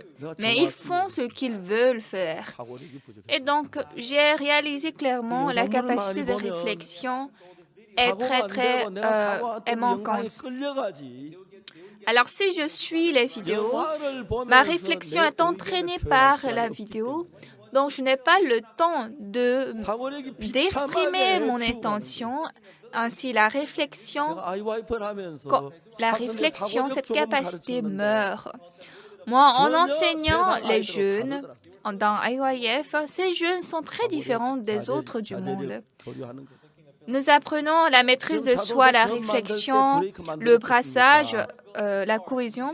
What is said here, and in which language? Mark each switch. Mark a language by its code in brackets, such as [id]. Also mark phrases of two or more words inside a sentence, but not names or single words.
[fr] Mais ils font ce qu'ils veulent faire. Et donc, j'ai réalisé clairement la capacité de réflexion est très manquante. Alors, si je suis les vidéos, ma réflexion est entraînée par la vidéo. Donc, je n'ai pas le temps [ko] 사고력이 [fr] d'exprimer [ko] 비참하게 [fr] mon [ko] 죽어가는 [fr] intention. Ainsi, la réflexion, [ko] 제가 아이와이프를 하면서 [fr] cette capacité meurt. Moi, en enseignant les jeunes dans IYF, ces jeunes sont très différents des autres du monde. Nous apprenons la maîtrise de soi, la réflexion, le brassage, la cohésion.